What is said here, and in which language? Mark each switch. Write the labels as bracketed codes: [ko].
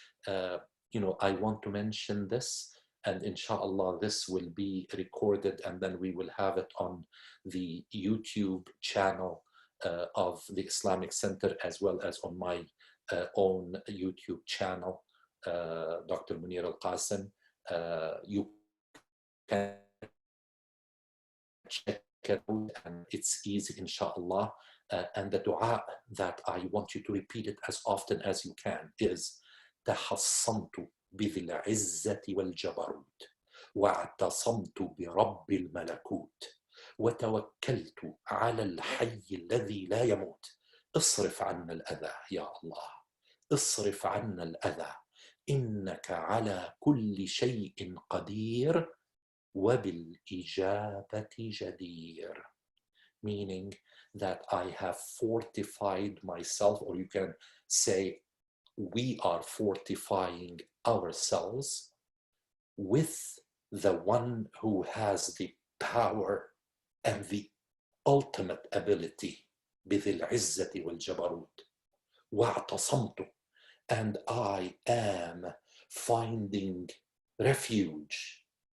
[en] I want to mention this, and inshallah this will be recorded, and then we will have it on the YouTube channel of the Islamic Center, as well as on my own YouTube channel, Dr.Munir El-Kassem. You can check it out, and it's easy, inshallah. And the dua that I want you to repeat it as often as you can is [ar] تحصنت بذي العزة والجبروت واعتصمت برب الملكوت وتوكلت على الحي الذي لا يموت اصرف عنا الأذى يا الله اصرف عنا الأذى إنك على كل شيء قدير وبالإجابة جدير. [en] Meaning that I have fortified myself, or you can say we are fortifying ourselves with the one who has the power and the ultimate ability, [ar] بذي العزة والجبروت واعتصمت, [en] and I am finding refuge,